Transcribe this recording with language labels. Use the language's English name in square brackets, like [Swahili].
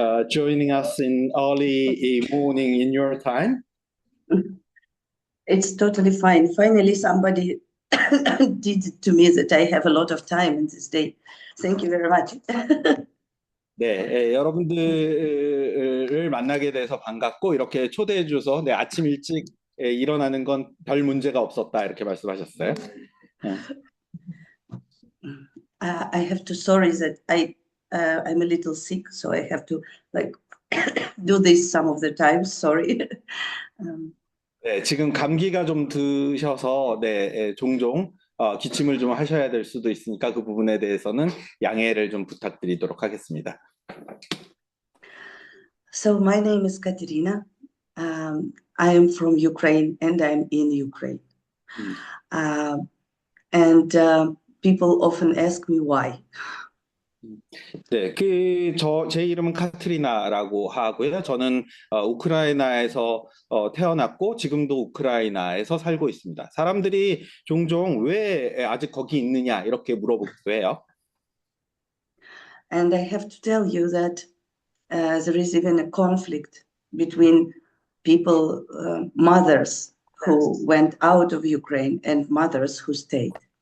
[English] Joining us in early morning in your time. It's totally fine. Finally, somebody did it to me that I have a lot of time in this day. Thank you very much. [Korean] 네, 여러분들을 만나게 돼서 반갑고 이렇게 초대해 줘서 아침 일찍 일어나는 건 별 문제가 없었다 이렇게 말씀하셨어요. [English] I have to sorry that I'm a little sick, so I have to like do this some of the time. Sorry. [Korean] 네, 지금 감기가 좀 드셔서 종종 기침을 좀 하셔야 될 수도 있으니까 그 부분에 대해서는 양해를 좀 부탁드리도록 하겠습니다. [English] So my name is Katerina. I am from Ukraine and I'm in Ukraine. And people often ask me why. [Korean] 네, 제 이름은 카트리나라고 하고요. 저는 우크라이나에서 태어났고 지금도 우크라이나에서 살고 있습니다. 사람들이 종종 왜 아직 거기 있느냐 이렇게 물어보기도 해요. [English] And I have to tell you that there is even a conflict between people, mothers who went out of Ukraine and mothers who stayed.